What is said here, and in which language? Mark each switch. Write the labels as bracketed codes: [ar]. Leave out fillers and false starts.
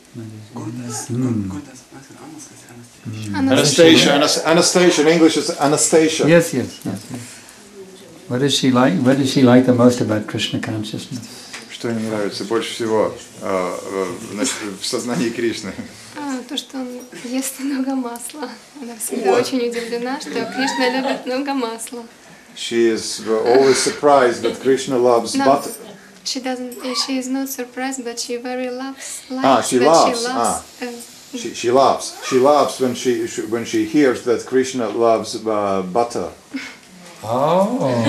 [en] Anastasia. In English is Anastasia. Yes. What is she like? What does she like the most about Krishna consciousness? [ru] Что ей нравится больше всего в сознании Кришны? То, что он ест много масла. Она всегда очень удивлена, что Кришна любит много масла. [en] She is always surprised that Krishna loves butter. She is not surprised, but she very loves. She loves. She loves when she hears that Krishna loves butter. Oh.